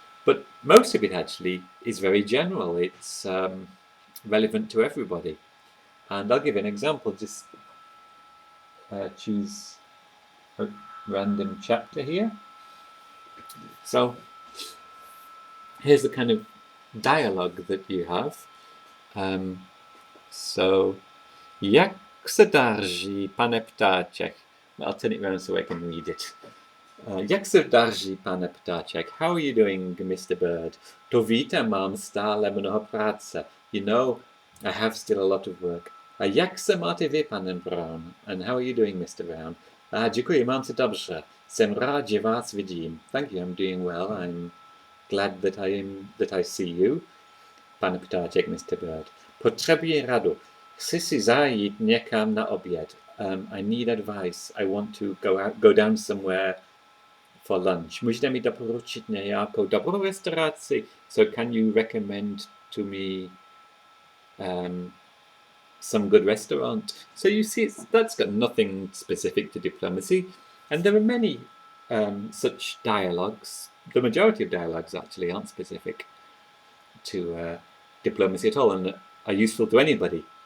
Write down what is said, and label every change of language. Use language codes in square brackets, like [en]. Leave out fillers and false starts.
[en] But most of it actually is very general. It's relevant to everybody. And I'll give you an example. Just choose a random chapter here. So here's the kind of dialogue that you have. [cs] So, jak se daří, pane ptáček? [en] I'll turn it around so I can read it. [cs] Jak se daří, pane ptáček? [en] How are you doing, Mr. Bird? [cs] To víte, mám stále mnoho práce. [en] You know, I have still a lot of work. [cs] A jak se máte vy, pane Brown? [en] And how are you doing, Mr. Brown? [cs] Děkuji, mám se dobře. Jsem rád, že vás vidím. [en] Thank you, I'm doing well. I'm glad that I see you. Pane ptáček, Mr. Bird. [cs] Potřebuji radu. Chci si zajít někam na oběd. [en] I need advice. I want to go down somewhere for lunch. [cs] Můžete mi doporučit nějakou dobrou restauraci? [en] So can you recommend to me some good restaurant? So you see, that's got nothing specific to diplomacy. And there are many such dialogues. The majority of dialogues actually aren't specific to diplomacy at all and are useful to anybody.